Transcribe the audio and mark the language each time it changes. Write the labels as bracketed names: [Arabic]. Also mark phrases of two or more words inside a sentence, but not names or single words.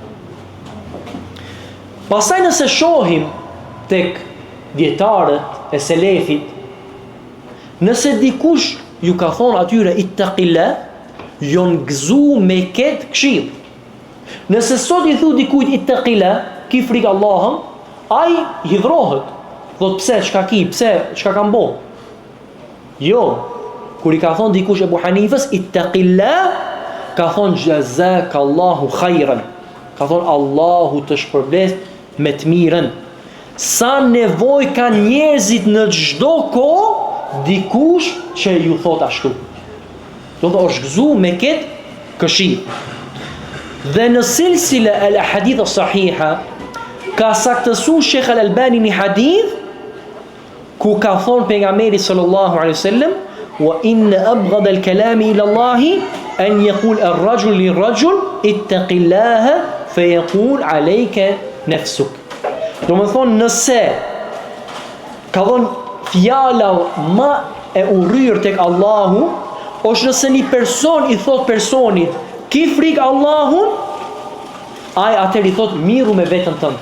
[Albanian] Pastaj nëse shohim tek dietarët e selefit, nëse dikush ju ka thonë atyre ittaqilla, jon gëzu me këtë këshill. Nëse sot i thu dikujt ittaqilla, ki frikë Allahun, ai hidhrohet. Thot: pse, çka ki, pse, çka kam bo? Jo, kur i ka thonë dikush Ebu Hanifës ittaqilla, ka thonë [Arabic] جزاك الله خيرا. [Albanian] Ka thonë Allahu të shpërblet me të mirën. Sa nevojë kanë njerëzit në çdo kohë dikush që ju thot ashtu. Do të është gëzu me këtë këshill. Dhe në silsila al ahadith as sahiha ka saktësuar Sheikh Al Albani një hadith ku ka thonë pejgamberi [Arabic] صلى الله عليه وسلم وإن أبغض الكلام إلى الله أن يقول الرجل للرجل اتق الله فيقول عليك نفسك. [Albanian] Do të thonë nëse ka thonë fjala më e urryr tek Allahu është nëse një person i thot personit ki frik Allahun, ai atëherë i thot miru me veten tënde.